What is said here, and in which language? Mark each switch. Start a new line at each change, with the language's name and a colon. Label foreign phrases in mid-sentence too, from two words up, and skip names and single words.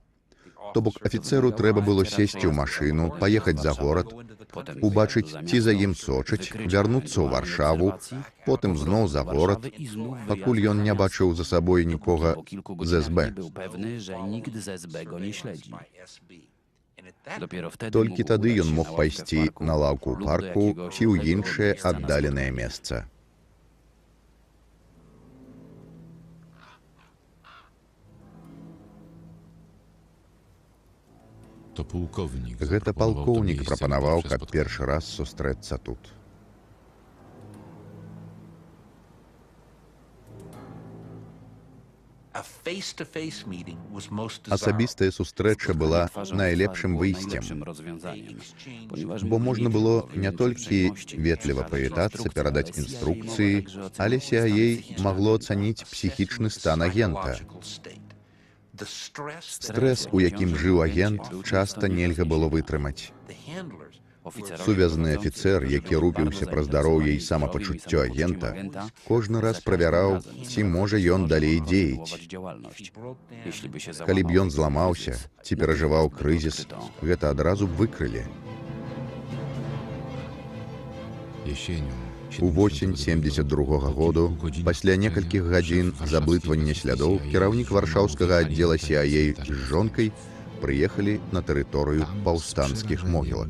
Belarusian: То бок афіцэру трэба было сесці ў машыну, паехаць за горад, убачыць, ці за ім сочаць, вярнуцца ў Варшаву, потым зноў за горад, пакуль ён не бачыў за сабой нікога з СБ.
Polish: Dopiero wtedy
Belarusian: Толькі
Polish: mógł
Belarusian: тады
Polish: udać
Belarusian: ён
Polish: się
Belarusian: мог
Polish: na ławkę w
Belarusian: пайсці
Polish: parku
Belarusian: на лаўку
Polish: lub do
Belarusian: парку
Polish: jakiegoś
Belarusian: ці ў
Polish: tego
Belarusian: іншае
Polish: miejsca na
Belarusian: аддаленае
Polish: spotkanie.
Belarusian: месца.
Polish: To pułkownik.
Belarusian: Гэта палкоўнік прапанаваў, каб першы раз сустрэцца тут. Асабістая сустрэча была найлепшым выйсцем,
Polish: Najlepszym rozwiązaniem, ponieważ
Belarusian: бо можна было не
Polish: mogli
Belarusian: толькі
Polish: uprzejmości
Belarusian: ветліва
Polish: przekazać
Belarusian: прывітацца,
Polish: instrukcje,
Belarusian: перадаць
Polish: ale CIA
Belarusian: інструкцыі,
Polish: mogła także
Belarusian: але
Polish: ocenić
Belarusian: CIA
Polish: stan psychiczny
Belarusian: магло
Polish: agenta.
Belarusian: ацаніць псіхічны стан агента. Стрэс, у якім жыў агент, часта нельга было вытрымаць.
Polish: Oficerowie
Belarusian: Сувязны
Polish: prowadzący
Belarusian: афіцэр, які
Polish: byli
Belarusian: рупіўся
Polish: bardzo
Belarusian: пра здароўе і
Polish: zainteresowani
Belarusian: самапачуццё
Polish: zdrowiem i
Belarusian: агента,
Polish: samopoczuciem
Belarusian: кожны раз правяраў, ці можа ён далей дзеяць.
Polish: działalność. Jeśli by się
Belarusian: Калі б ён
Polish: załamał
Belarusian: зламаўся
Polish: kryzys,
Belarusian: ці перажываў
Polish: natychmiast by
Belarusian: крызіс,
Polish: odkryto.
Belarusian: гэта адразу б выкрылі.
Polish: Jesienią.
Belarusian: У восень 72-го году, пасля некалькіх гадзін заблытвання слядоў, кіраўнік варшаўскага аддзела CIA з жонкай прыехалі на тэрыторыю паўстанцкіх могілак.